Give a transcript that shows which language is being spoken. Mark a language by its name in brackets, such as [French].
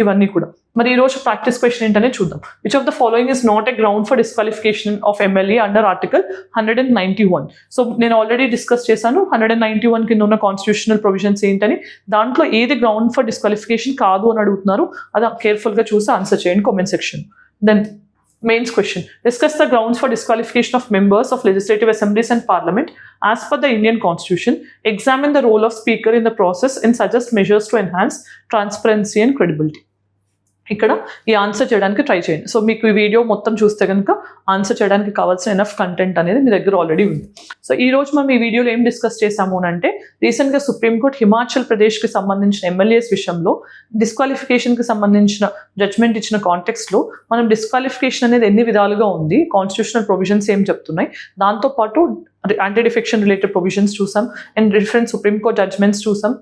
[Telugu] ఇవన్నీ కూడా మరి ఈ రోజు ప్రాక్టీస్ క్వశ్చన్ ఏంటనే చూద్దాం. [English] Which of the following is not a ground for disqualification of MLA under article 191. [Telugu] So నేను ఆల్రెడీ డిస్కస్ చేశాను 191 కింద ఉన్న కాన్స్టిట్యూషనల్ ప్రొవిజన్స్ ఏంటని. దాంట్లో ఏది గ్రౌండ్ ఫర్ డిస్క్వాలిఫికేషన్ కాదు అని అడుగుతున్నారు, అది కేర్ఫుల్గా చూసి ఆన్సర్ చేయండి comment section. [English] Then mains question, discuss the grounds for disqualification of members of legislative assemblies and parliament as per the Indian constitution, examine the role of speaker in the process and suggest measures to enhance transparency and credibility. [Telugu] ఇక్కడ ఈ answer చేయడానికి try చేయండి. So మీకు ఈ video మొత్తం చూస్తే కనుక answer చేయడానికి కావాల్సిన ఎనఫ్ కంటెంట్ అనేది మీ దగ్గర ఆల్రెడీ ఉంది. సో ఈ రోజు మనం ఈ వీడియోలో ఏం డిస్కస్ చేసాము అంటే, రీసెంట్గా సుప్రీంకోర్టు హిమాచల్ ప్రదేశ్కి సంబంధించిన ఎమ్మెల్యేస్ విషయంలో డిస్క్వాలిఫికేషన్కి సంబంధించిన జడ్జ్మెంట్ ఇచ్చిన కాంటెక్స్లో మనం డిస్క్వాలిఫికేషన్ అనేది ఎన్ని విధాలుగా ఉంది, కాన్స్టిట్యూషనల్ ప్రొవిజన్స్ ఏం చెప్తున్నాయి, దాంతోపాటు యాంటీ డిఫెక్షన్ రిలేటెడ్ ప్రొవిజన్స్ చూసాం and different supreme court judgements చూసాం.